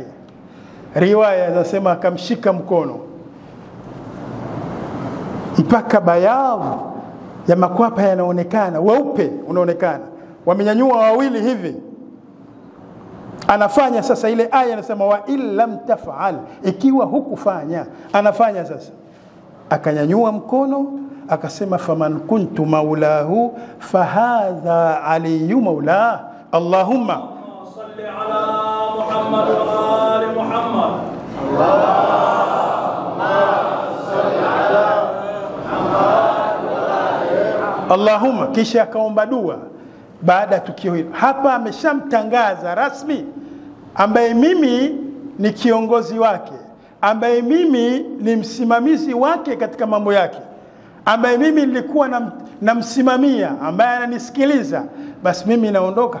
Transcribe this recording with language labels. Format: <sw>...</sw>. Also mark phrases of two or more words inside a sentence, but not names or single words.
<sw>Riwaya zinasema akamshika mkono mpaka bayavu ya makwapa yanaonekana, weupe unaonekana, wamenyanyua wawili hivi. Anafanya sasa ile aya inasema</sw> <ar>وإن لم تفعل,</ar> <sw>ikiwa hukufanya. Anafanya sasa, akanyanyua mkono akasema</sw> <ar>فمن كنت مولاه فهذا علي مولاه. اللهم صل على محمد وآل محمد. Allahumma,</ar> <sw>kisha akaomba dua baada ya tukio hilo. Hapa ameshamtangaza rasmi ambaye mimi ni kiongozi wake, ambaye mimi ni msimamizi wake katika mambo yake, ambaye mimi nilikuwa namsimamia, ambaye ananisikiliza, basi mimi naondoka.</sw>